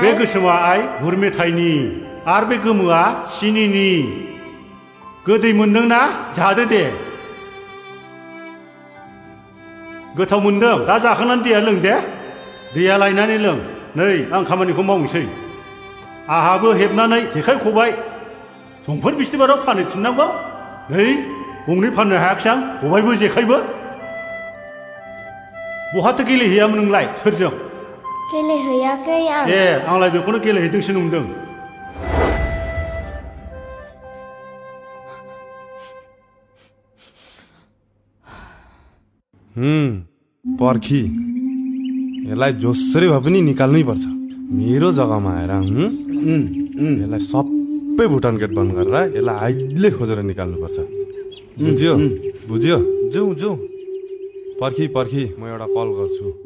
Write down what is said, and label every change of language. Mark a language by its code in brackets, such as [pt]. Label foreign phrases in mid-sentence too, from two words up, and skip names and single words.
[brx] बे गोसोमा आइ गुर मेथाइनि आरो बे गोमोआ सिनिनि गोदै मोनदोंना जादो दे गोथाव मोनदों दा जाखांनानै दैया लों दे दैया लायनानै लों नै आं खामानिखौ मावनोसै आहाबो हेबनानै जेखाइ खबाइ समफोर बिस्थिबाराव फानहैफिननांगौ नै गंनै फाननो हायाखिसै आं खबाइबो जेखाइबो बहाथो गेलेहैयामोन नोंलाय सोरजों गेलेहैयाखै आं ए आंलाय बेखौनो गेलेहैदोंसो नंदों [ne] पर्खी यसलाई जसरी भए पनि निकाल्नै पर्छ मेरो जग्गामा आएर यसलाई सबै भुटान गेट बन्द गरेर यसलाई अहिले खोजेर निकाल्नुपर्छ बुझ्यो बुझ्यो जाउँ जाउँ पर्खी पर्खी म एउटा कल गर्छु